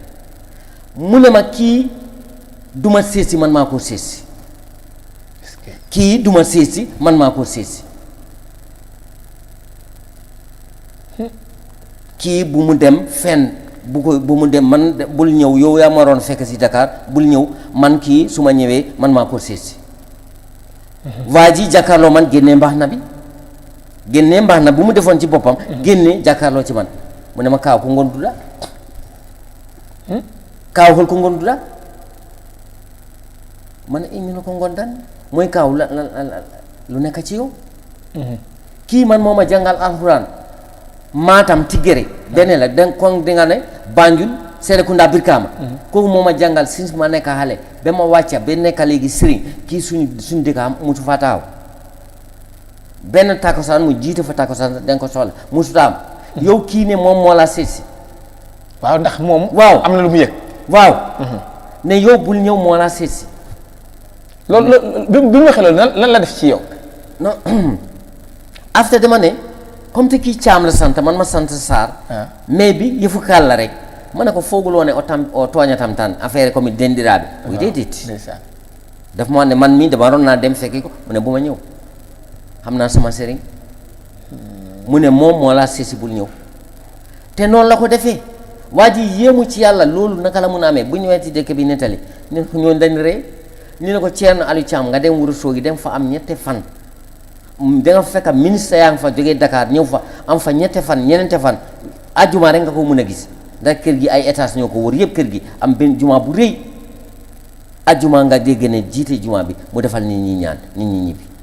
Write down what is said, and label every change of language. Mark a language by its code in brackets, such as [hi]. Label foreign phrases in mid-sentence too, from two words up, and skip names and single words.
[wo] mu ne ma kii duma seesi man maa koo seesi kii duma seesi man maa koo seesi kii bu mu dem fenn bu mu dem man bul ñëw yow yaa ma waroon fekk si Dakar bul ñëw man kii su ma ñëwee man maa koo seesi waa ji jàkkaarloo man génnee mbaax na bu mu defoon ci boppam génnee jàkkaarloo ci man mu ne ma [ff] kaaw ko ngon duda kaaw hol ko ngonduɗa man e mino ko gondan [wo] mooy kaaw lu nekk ci yow kii man moo ma jàngal alxuraan Matam Tigere benn la den kon di nga ne Banjul Serekunda Brikama kooku moo ma jàngal since ma nekk xale ba ma wàcca ba nekk léegi sëriñ kii suñu dëkk am mutu fa taaw benn takkusaan mu jiite fa takkusaan den ko soxla musuta am yow kii ne moom moo la seet si waaw ndax moom waaw am na lu mu yëg waaw ne yow bul ñëw moo la seet si loolu bi mu waxee loolu lan la def ci yow non after dama ne comme te kii Caam la sant man ma sant Sarr mais bi yëfu kaal la rek ma ne ko fooguloo ne [ff] o tooñatam tan [fr] affaire comme [ff] dendiraaɓe o [wo] déedéet daf ma ne man mii dama waroon naa dem fekki ko mu ne bu ma ñëw xam naa sama sëriñ mu ne moom moo laa seesi bul ñëw te noonu la ko defee waa ji yéemu ci yàlla loolu naka la mun a amee bu ñëwee ci dëkk bi nettali ne ko ñoo dañ ree ñu ne ko Ceerno Aliou Thiam nga dem Ourossogui dem fa am ñette fan da nga fekk ministre yaa ngi fa jógee Dakar ñëw fa am fa ñette fan ñeneente fan ajjuma rek nga ko mun a gis ndax kër gi ay étage ñoo ko wër yëpp kër gi am benn juma bu rëy ajjuma nga dégg ne jiite juma bi mu defal nit ñi ñaan nit ñi ñibbi